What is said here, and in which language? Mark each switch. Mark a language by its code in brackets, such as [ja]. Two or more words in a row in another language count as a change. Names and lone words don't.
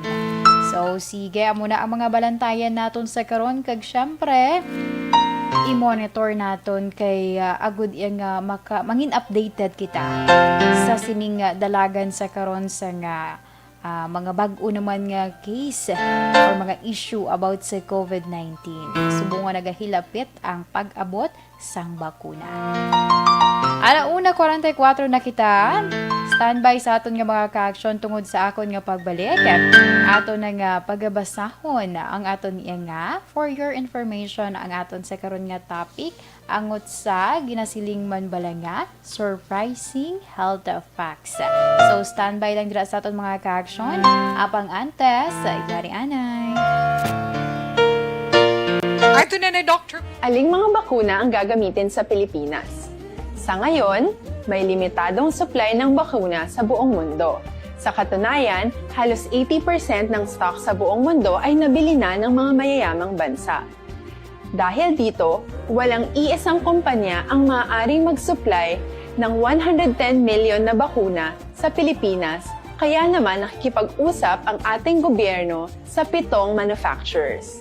[hil] So, sige, amo na ang mga balantayan naton sa karon kag syempre, i-monitor naton kay agud yang mangin updated kita sa sining dalagan sa karon sa mga bag-o naman nga case or mga issue about sa COVID-19. Subong nga nagahilapit ang pag-abot sang bakuna. Alauna 44 na kita. Standby sa aton nga mga ka-action tungod sa akon nga pagbalik. Aton na nga pagabasahon ang aton nga [en] for your information [hil] ang aton sa karon nga topic angot sa ginasiling man bala nga [en] surprising health facts. [hil] So standby lang dira sa aton mga ka-action. Apang antes sa igari anay. Ato na Dr. [tl] Aling mga bakuna ang gagamitin sa Pilipinas? Sa ngayon, may limitadong supply ng bakuna sa buong mundo. Sa katunayan, halos 80% ng stock sa buong mundo ay nabili na ng mga mayayamang bansa. Dahil dito, walang iisang kumpanya ang maaaring mag-supply ng 110 million na bakuna sa Pilipinas, kaya naman nakikipag-usap ang ating gobyerno sa 7 manufacturers.